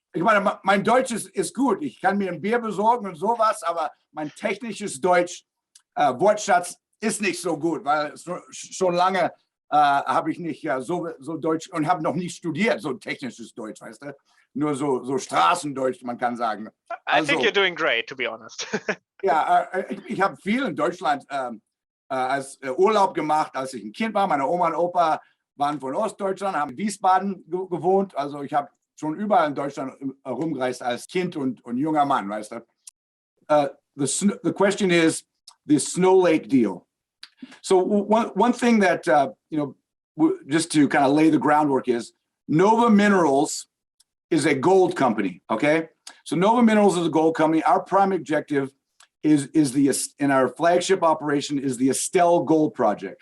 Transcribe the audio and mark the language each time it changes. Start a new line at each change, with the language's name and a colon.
German: Ich meine, mein Deutsch ist gut. Ich kann mir ein Bier besorgen und sowas, aber mein technisches Deutsch, Wortschatz ist nicht so gut, weil schon lange habe ich nicht so Deutsch und habe noch nicht studiert, so technisches Deutsch, weißt du? Nur so Straßendeutsch, man kann sagen.
English: I think you're doing great, to be honest.
German: Ja, ich habe viel in Deutschland als Urlaub gemacht, als ich ein Kind war. Meine Oma und Opa waren von Ostdeutschland, haben in Wiesbaden gewohnt. Also ich habe schon überall in Deutschland rumgereist als Kind und junger Mann, weißt du.
English: The question is the Snow Lake deal. So one thing that, just to kind of lay the groundwork is Nova Minerals is a gold company, okay? So Nova Minerals is a gold company. Our prime objective in our flagship operation is the Estelle Gold Project.